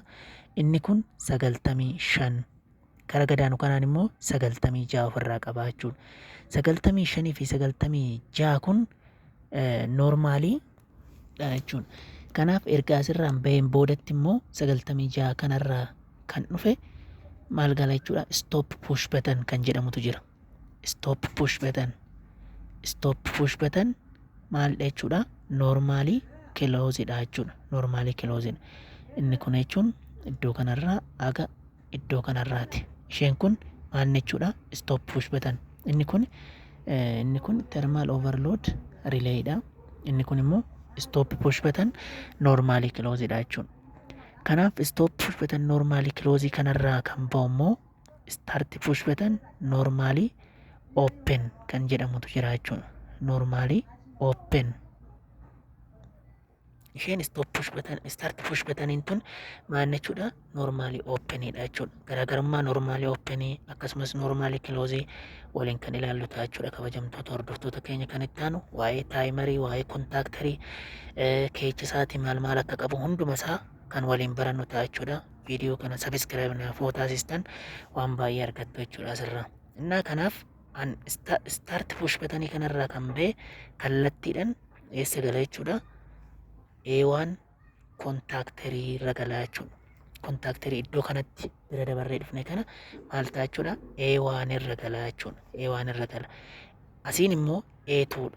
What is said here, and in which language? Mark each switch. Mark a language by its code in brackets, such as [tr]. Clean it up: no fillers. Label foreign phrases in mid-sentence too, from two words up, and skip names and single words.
[om] Inni kun 95 kara gadaanu kanaan immoo 96 ofirraa qabaa jechuudha. 95 fi 96 kun noormaalii jechuudha. Kanaaf erga asirraan baheen boodatti immoo 96 kanarraa kan dhufe maal gala jechuudha? [en] Stop push button [om] kan jedhamutu jira. [en] Stop push button [om] maalidha jechuudha? [en] Normally closedha [om] jechuudha. [en] Normally closed. [om] Inni kun jechuun iddoo kanarraa aga iddoo kanarraati. Isheen kun maal jechuudha? [en] Stop push button. [om] Inni kun [en] thermal overload relayidha. [om] Inni kun immoo [en] stop push button normally closedha [om] jechuudha. Kanaaf [en] stop push button normally close [om] kanarraa kan bahu immoo [en] start push button normally open [om] kan jedhamutu jira jechuudha. [en] Normally open. [om] Isheen [en] stop push button start push button [om] tun maal jechuudha? [en] Normally openidha [om] jechuudha. Garaagarummaa [en] normally open [om] akkasumas [en] normally close [om] waliin kan ilaallu ta'a jechuudha. Kabajamtoota hordoftoota keenya kan itti aanu waa'ee taayimarii, waa'ee kontaaktarii, keecha isaatii maal akka qabu hunduma isaa kan waliin barannu ta'a jechuudha. Viidiyoo kana subscribe naaf taasistan waan baay'ee argattu jechuudha asirraa. Innaa kanaaf [en] start push button [om] kanarraa kan bahe kallattiidhaan eessa gala jechuudha? A1 kontaaktarii irra galaa jechuudha. kontaaktarii iddoo kanatti bira dabarree dhufne kana maal ta'a jechuudha? A1 irra gala jechuudha. A1 irra gala. Asiin immoo A2dha.